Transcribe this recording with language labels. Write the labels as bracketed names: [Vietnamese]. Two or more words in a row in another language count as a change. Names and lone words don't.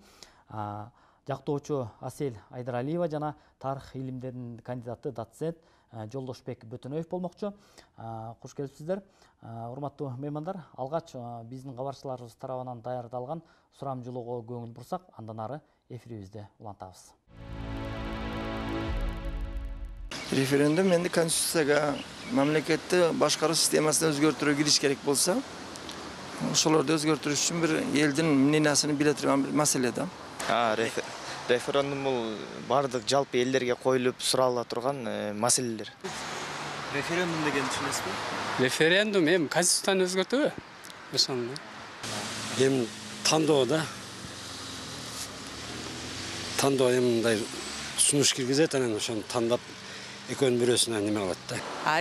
[Kyrgyz] Жактоочу Асель Айдаралиева жана тарых илимдеринин кандидаты доцент Жолдошбек Бөтөнөев болмокчу. Куш келипсиздер. Урматтуу меймандар, алгач биздин кабарчыларыбыз тарабынан даярдалган сурамжылоого көңүл бурсак, андан ары эфирибизди улантабыз. [Uzbek] Referandum endi konstitutsiyaga, mamlakatni boshqaruv sistemasini o'zgartirib kirish kerak bo'lsa, o'shalarni o'zgartirish uchun bir elning мнениясini bila turgan bir masalada. [Kyrgyz] Referendum бул бардык жалпы элдерге коюлуп сурала турган маселелер. Referendum деген түшүнөсүзбү? Referendum эми конституцияны өзгөртүүбү? Ошону. Эми тандоо да. Тандоо эми мындай сунуш киргизет, анан ошону тандап экөөнүн бирөөсүнө неме кылат да.